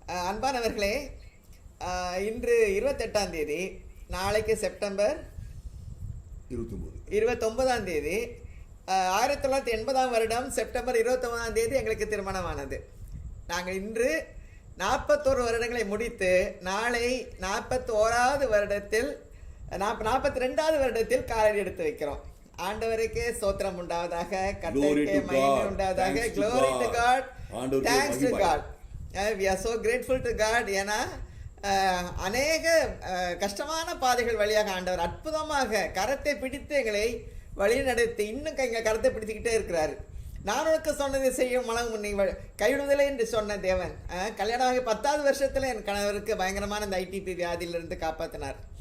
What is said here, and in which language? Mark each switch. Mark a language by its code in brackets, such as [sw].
[ta] அன்பானவர்களே, இன்று 28ஆம் தேதி, நாளைக்கு செப்டம்பர் 29ஆம் தேதி, 1980ஆம் வருடம் செப்டம்பர் 29ஆம் தேதி எங்களுக்கு திருமணமானது. நாங்கள் இன்று 41 வருடங்களை முடித்து நாளை 41வது வருடத்தில் 42வது வருடத்தில் காலடி எடுத்து வைக்கிறோம். ஆண்டவருக்கே ஸ்தோத்திரம் உண்டாவதாக, கர்த்தருக்கே மகிமை உண்டாவதாக. [en] Glory to God, thanks to God. We are so grateful to God. [ta] ஏன்னா அநேக கஷ்டமான பாதைகள் வழியாக ஆண்டவர் அற்புதமாக கரத்தை பிடித்து எங்களை வழி நடத்தி இன்னும் எங்களை கரத்தை பிடித்துக்கிட்டே இருக்கிறாரு. நான் உனக்கு சொன்னதை செய்யும் மனம் உன்னை கைவிடுவதில்லை என்று சொன்ன தேவன், கல்யாணமாகி 10வது வருஷத்துல என் கணவருக்கு பயங்கரமான இந்த ஐடிபி வியாதியிலிருந்து காப்பாற்றினார்.